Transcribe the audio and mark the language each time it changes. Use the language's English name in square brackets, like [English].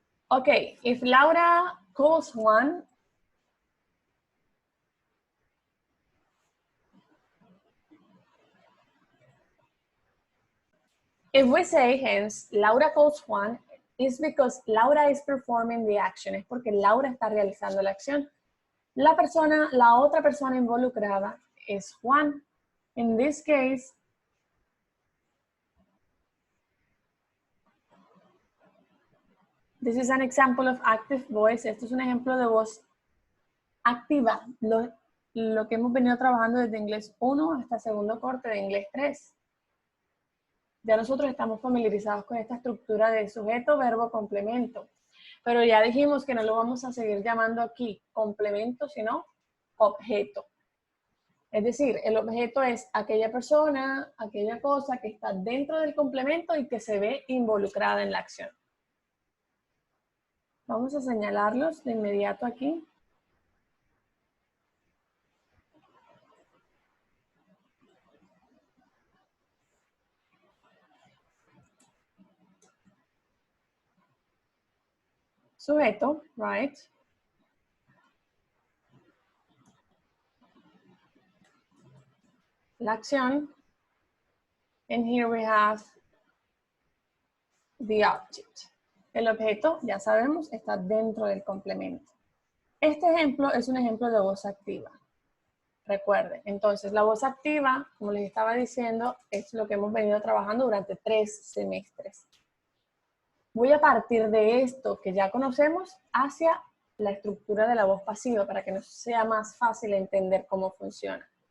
[English] Okay, if Laura calls Juan, if we say, hence, Laura calls Juan, it's because Laura is performing the action. [Spanish] Es porque Laura está realizando la acción. La otra persona involucrada es Juan. [English] In this case, this is an example of active voice. [Spanish] Esto es un ejemplo de voz activa. Lo que hemos venido trabajando desde inglés 1 hasta segundo corte de inglés 3. Ya nosotros estamos familiarizados con esta estructura de sujeto, verbo, complemento. Pero ya dijimos que no lo vamos a seguir llamando aquí complemento, sino objeto. Es decir, el objeto es aquella persona, aquella cosa que está dentro del complemento y que se ve involucrada en la acción. Vamos a señalarlos de inmediato aquí. Sujeto, right? La acción. [English] And here we have the object. [Spanish] El objeto, ya sabemos, está dentro del complemento. Este ejemplo es un ejemplo de voz activa. Recuerden, entonces la voz activa, como les estaba diciendo, es lo que hemos venido trabajando durante 3 semestres. Voy a partir de esto que ya conocemos hacia la estructura de la voz pasiva para que nos sea más fácil entender cómo funciona.